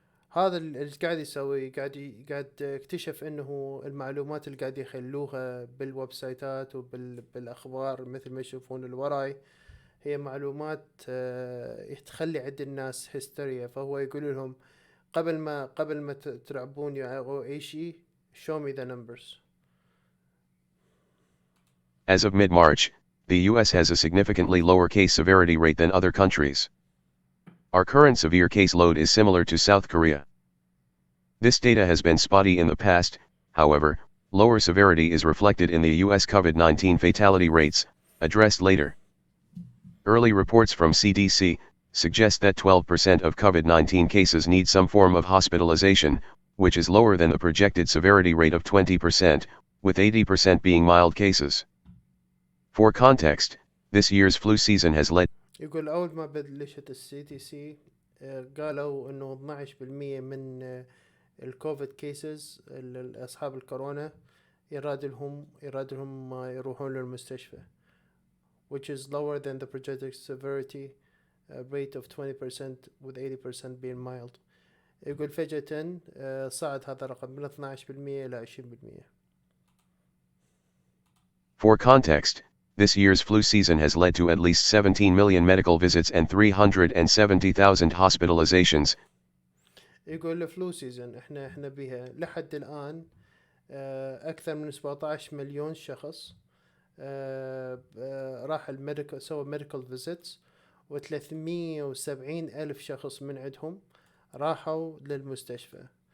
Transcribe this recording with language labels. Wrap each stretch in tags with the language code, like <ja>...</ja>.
<ar>هذا اللي قاعد يسوي قاعد اكتشف انه المعلومات اللي قاعد يخلوها بالويب سايتات وبالاخبار مثل ما يشوفون الوراي هي معلومات تخلي عند الناس هستيريا. فهو يقول لهم قبل ما تلعبون او اي شيء</ar> <en>show me the numbers. As of mid-March, the US has a significantly lower case severity rate than other countries. Our current severe case load is similar to South Korea. This data has been spotty in the past, however, lower severity is reflected in the US COVID-19 fatality rates, addressed later. Early reports from CDC suggest that 12% of COVID-19 cases need some form of hospitalization, which is lower than the projected severity rate of 20%, with 80% being mild cases. For context, this year's flu season has led.</en> <ar>يقول أول ما بلشت الCDC قالوا إنه 12% من الكوفيد كيسز أصحاب الكورونا يرادلهم يروحون للمستشفى،</ar> <en>which is lower than the projected severity rate of 20% with 80% being mild.</en> <ar>يقول فجأة صعد هذا الرقم من 12% إلى 20%.</ar> <en>For context, this year's flu season has led to at least 17 million medical visits and 370,000 hospitalizations.</en> <ar>يقول الفلو سيزن احنا بها لحد الآن أكثر من 17 مليون شخص راح الميديكال سوى ميديكال فيزيتس، و370 ألف شخص من عندهم راحوا للمستشفى،</ar>